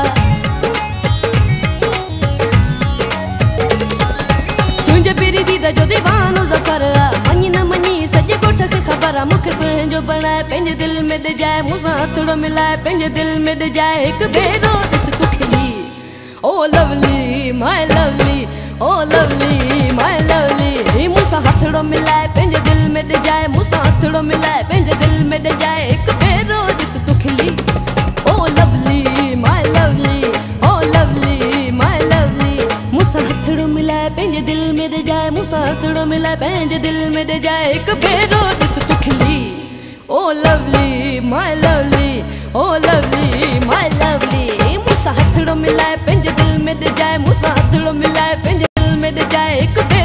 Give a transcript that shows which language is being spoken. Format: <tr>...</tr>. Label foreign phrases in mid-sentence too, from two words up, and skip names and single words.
<sd>तुंहिंजे पहिरीं दीद जो दीवानो ज़फ़र मञी न मञी सॼे ॻोठ खे ख़बर मूंखे पंहिंजो बणाए पंहिंजे दिल में दे जाए मूंसां हथड़ो मिलाए पंहिंजे दिल में दे जाए हिकु भेरो ॾिस तूं खिली ओ</sd> <en>lovely my lovely</en> <sd>ओ</sd> <en>lovely my lovely</en> <sd>मूंसां हथड़ो मिलाए पंहिंजे दिल में दे जाए मूंसां हथड़ो मिलाए पंहिंजे दिल में दे जाए हिकु भेरो ॾिस तूं खिली ओ</sd> <en>lovely my lovely</en> <sd>ओ</sd> <en>lovely my lovely</en> <sd>मूंसां हथड़ो मिलाए पंहिंजे दिल में दे जाए मूंसां हथड़ो मिलाए पंहिंजे दिल में दे जाए हिकु भेरो ॾिस तूं खिली ओ</sd> <en>lovely my lovely</en> <sd>ओ</sd> <en>lovely my lovely</en> <sd>मूंसां हथड़ो मिलाए पंहिंजे दिल में दे जाए मूंसां हथड़ो मिलाए पंहिंजे दिल में दे जाए</sd>